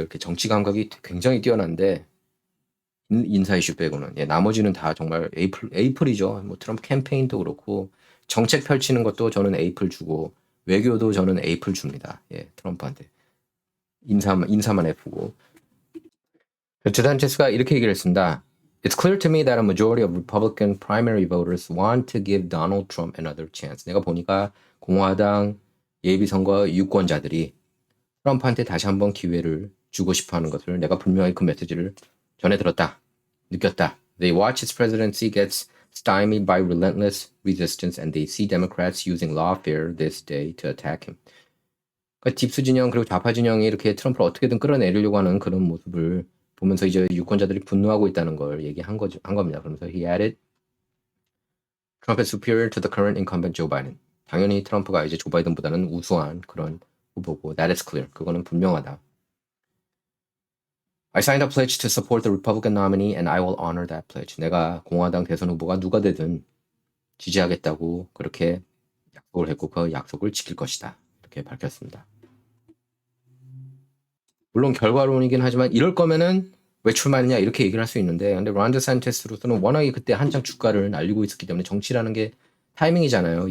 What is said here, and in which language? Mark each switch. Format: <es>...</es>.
<ko>이렇게 정치 감각이 굉장히 뛰어난데 인사 이슈 빼고는 나머지는 다 정말 에이플이죠. 뭐 트럼프 캠페인도 그렇고 정책 펼치는 것도 저는 에이플 주고 외교도 저는 에이플 줍니다. 트럼프한테 인사만 F고. 드산티스가 이렇게 얘기를 했습니다.</ko> <en>It's clear to me that a majority of Republican primary voters want to give Donald Trump another chance.</en> <ko>내가 보니까 공화당 예비선거 유권자들이 트럼프한테 다시 한번 기회를 주고 싶어하는 것을 내가 분명히 그 메시지를 전해 들었다. 느꼈다.</ko> <en>They watch its presidency gets stymied by relentless resistance and they see Democrats using lawfare this day to attack him.</en> <ko>그러니까 딥스 진영 그리고 좌파 진영이 이렇게 트럼프를 어떻게든 끌어내리려고 하는 그런 모습을 보면서 이제 유권자들이 분노하고 있다는 걸 얘기한 겁니다. 그러면서</ko> <en>he added, Trump is superior to the current incumbent Joe Biden.</en> <ko>당연히 트럼프가 이제 조 바이든보다는 우수한 그런 후보고</ko> <en>that is clear.</en> <ko>그거는 분명하다.</ko> <en>I signed a pledge to support the Republican nominee and I will honor that pledge.</en> <ko>내가 공화당 대선 후보가 누가 되든 지지하겠다고 그렇게 약속을 했고 그 약속을 지킬 것이다. 이렇게 밝혔습니다. 물론 결과론이긴 하지만 이럴 거면은 왜 출마했냐 이렇게 얘기를 할 수 있는데 근데 론 데산티스로서는 워낙에 그때 한창 주가를 날리고 있었기 때문에 정치라는 게 타이밍이잖아요.</ko>